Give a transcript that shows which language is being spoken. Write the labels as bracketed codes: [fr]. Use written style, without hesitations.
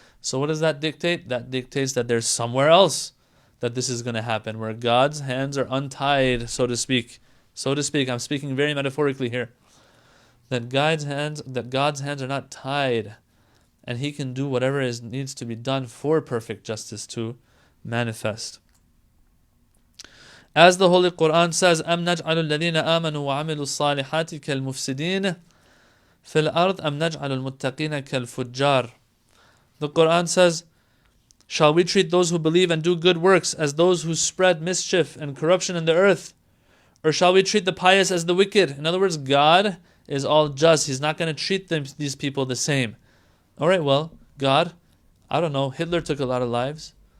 [en] So what does that dictate? That dictates that there's somewhere else that this is going to happen, where God's hands are untied, so to speak. I'm speaking very metaphorically here. That God's hands are not tied, and He can do whatever needs to be done for perfect justice to manifest. As the Holy Quran says, [ar] أَمْ نَجْعَلُ الَّذِينَ آمَنُوا وَعَمِلُوا الصَّالِحَاتِ كَالْمُفْسِدِينَ فِي الْأَرْضِ أَمْ نَجْعَلُ الْمُتَّقِينَ كَالْفُجَّارِ. [en] The Quran says, Shall we treat those who believe and do good works as those who spread mischief and corruption in the earth? Or shall we treat the pious as the wicked? In other words, God is all just. He's not going to treat these people the same. All right, well, God, I don't know, Hitler took a lot of lives.